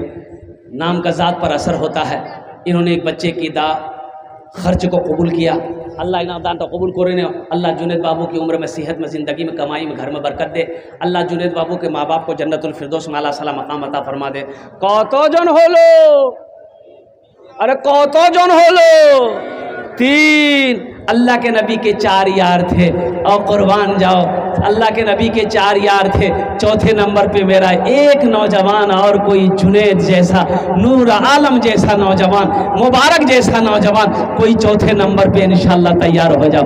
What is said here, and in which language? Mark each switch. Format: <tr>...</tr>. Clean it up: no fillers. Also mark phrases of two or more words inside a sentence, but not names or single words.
<ur>نام کا ذات پر اثر ہوتا ہے. انہوں نے ایک بچے کی خرچ کو قبول کیا. اللہ انہاں دان تو قبول کرے نے. اللہ جنید بابو کی عمر میں, صحت میں, زندگی میں, کمائی میں, گھر میں برکت دے. اللہ جنید بابو کے ماں باپ کو</ur> <ar>جنت الفردوس</ar> <ur>میں اللہ صلی مقام عطا فرما دے.</ur> <bn>কতো জন হলো, আরে কতো জন হলো?</bn> <ur>3. اللہ کے نبی کے 4 یار تھے. اور قربان جاؤ, اللہ کے نبی کے 4 یار تھے. چوتھے نمبر پہ میرا ایک نوجوان اور کوئی جنید جیسا, نور عالم جیسا نوجوان, مبارک جیسا نوجوان کوئی چوتھے نمبر پہ</ur> <ar>انشاءاللہ</ar> <ur>تیار ہو جاؤ.</ur>